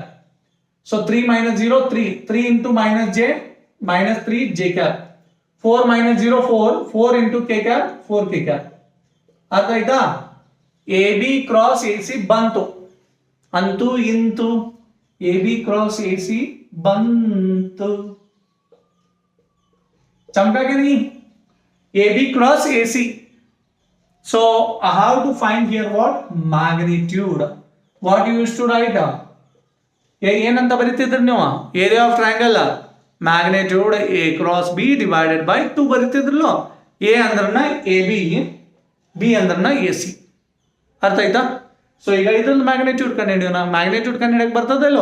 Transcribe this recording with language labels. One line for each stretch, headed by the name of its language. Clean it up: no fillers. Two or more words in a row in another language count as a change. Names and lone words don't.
English: So 3 minus 0 3. 3 into minus j minus 3 j cap. 4 minus 0 4. 4 into k cap 4 k cap.
Kannada: ಅರ್ಥ ಆಯ್ತಾ?
English: A B cross A C ಬಂತು.
Kannada: ಅಂತೂ ಇಂತು
English: A B cross A C ಬಂತು.
Hindi: चमका के नहीं?
English: AB cross AC. So how to find here what? Magnitude. What you used to write?
Kannada: ಏನಂತ ಬರೀತಿದ್ರಿ ನೀವು?
English: area of triangle magnitude A cross B divided by 2 ಬರೀತಿದ್ರಲ್ಲ.
Kannada: A ಅಂದ್ರನ AB, B ಅಂದ್ರನ AC. ಅರ್ಥ ಆಯ್ತಾ? ಸೊ ಈಗ ಇದ್ರದ್ದು ಮ್ಯಾಗ್ನಿಟ್ಯೂಡ್ ಕಂಡುಹಿಡಿಯೋಣ. ಮ್ಯಾಗ್ನಿಟ್ಯೂಡ್ ಕಂಡುಹಿಡಿಯಕ್ಕೆ ಬರ್ತದಲ್ಲೋ?